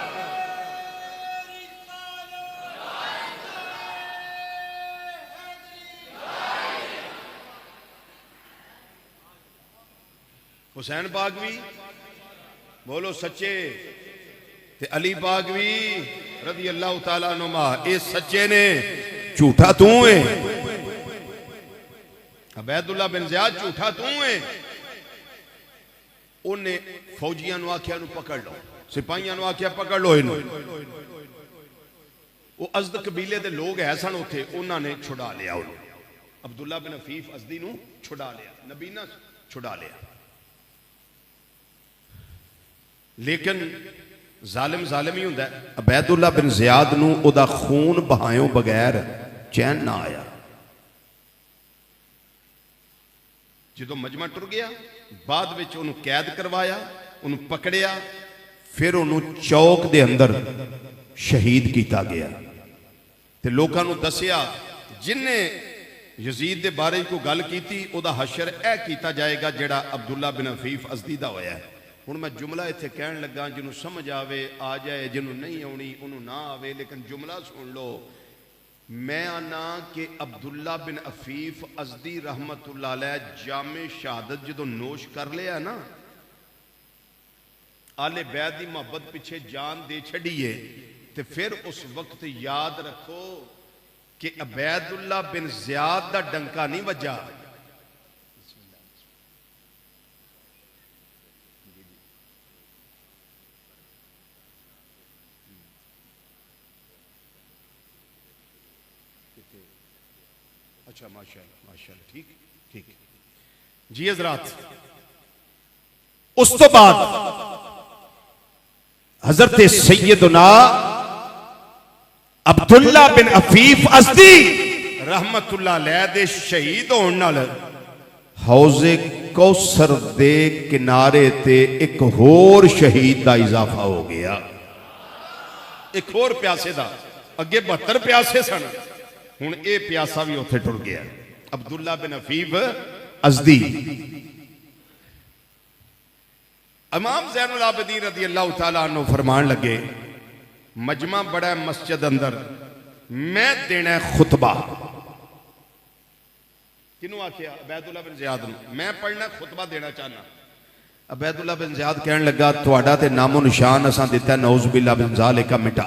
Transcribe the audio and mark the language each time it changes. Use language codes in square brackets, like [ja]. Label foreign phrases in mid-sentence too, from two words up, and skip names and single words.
[pa] حسین پاک بھی بولو سچے، تے علی پاک بھی [ar] رضي الله تعالى عنهما [pa] یہ سچے نے، جھوٹا تو ہے. [ur] عبیداللہ بن زیاد جھوٹا تو ہے. [pa] انہیں فوجیاں نوں آکھیا نوں پکڑ لو، سپاہیاں نوں آکھیا پکڑ لو انہوں. وہ ازد قبیلے دے لوگ ہے سن اوتھے، انہوں نے چھڑا لیا، عبداللہ بن حفیف ازدی نوں چھڑا لیا، نابینا چھڑا لیا. لیکن ظالم ظالم ہی ہندا ہے. عبیداللہ بن زیاد نوں اوہدا خون بہایوں بغیر چین نہ آیا. جو مجمع ٹر گیا، بعد وچ انہوں نے قید کروایا، انہوں نے پکڑیا، فیر انہوں نے چوک دے اندر شہید کیا گیا. تے لوگوں کو دسیا جنہے یزید کے بارے کو گل کی، اوہدا حشر یہ کیا جائے گا جہڑا عبداللہ بن حفیف ازدی دا ہویا ہے. ہن میں جملہ ایتھے کہن لگا، جنہوں نے سمجھ آوے آ جائے، جنہوں نے نہیں آؤنی انہوں نے نہ آوے، لیکن جملہ سن لو. میں آنا کہ عبداللہ بن حفیف ازدی [ar] رحمة الله عليه [pa] جامِ شہادت جو نوش کر لیا نا، آل بیت کی محبت پچھے جان دے چھڈیے، تو فیر اس وقت یاد رکھو کہ عبیداللہ بن زیاد دا ڈنکا نہیں وجا. [ur] اچھا ماشاءاللہ ماشاءاللہ, ٹھیک ٹھیک جی حضرات. [pa] اس تو بعد حضرت سیدنا عبداللہ بن حفیف ازدی [ar] رحمة الله عليه [pa] دے شہید ہونے نال حوضِ کوثر دے کنارے تے ایک ہور شہید کا اضافہ ہو گیا. ایک ہور پیاسے کا، اگے 72 پیاسے سن، ہن یہ پیاسا بھی اوتھے ٹر گیا. عبداللہ بن حفیف ازدی امام زین العابدین [ar] رضي الله تعالى عنه [pa] فرمان لگے، مجمع بڑا مسجد اندر، میں دینا خطبہ. کنوں آکھیا? عبیداللہ بن زیاد نوں۔ میں پڑھنا خطبہ دینا چاہنا. عبیداللہ بن زیاد کہن لگا تہاڈا تے نام و نشان اساں دتا [ar] نعوذ بالله من ذلك [pa] مٹا.